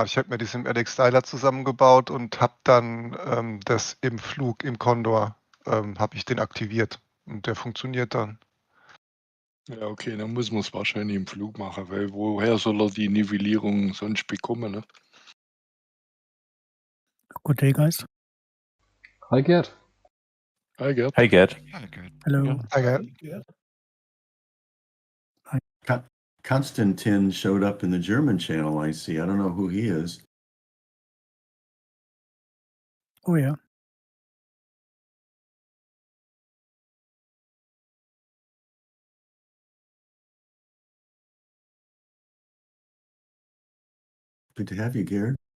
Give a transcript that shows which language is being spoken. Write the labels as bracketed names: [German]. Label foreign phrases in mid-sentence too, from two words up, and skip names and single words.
[German] Ich habe mir das im LX-Styler zusammengebaut und habe dann das im Flug, im Condor, habe ich den aktiviert. Und der funktioniert dann. Ja, okay, dann muss man es wahrscheinlich im Flug machen, weil woher soll er die Nivellierung sonst bekommen? Ne? [English] Good day, guys. Hi, Gerd. Hi Gerd. Hi, Gerd. Hi, good. Hello. Hi, Konstantin showed up in the German channel, I see. I don't know who he is. Oh, yeah. Good to have you, Gerd.